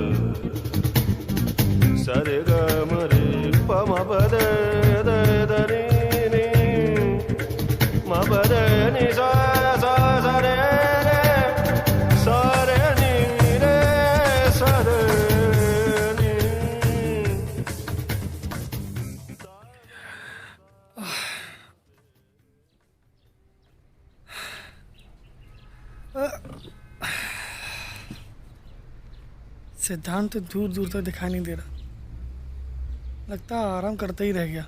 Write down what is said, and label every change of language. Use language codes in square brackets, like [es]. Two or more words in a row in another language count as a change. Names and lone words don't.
[hi] सरे ग म रे प म प द द द रे रे म प द नि सा सा सा रे रे सा रे नि रे सा रे नि। सिद्धांत दूर दूर तक दिखाई नहीं दे रहा, लगता है आराम करता ही रह गया।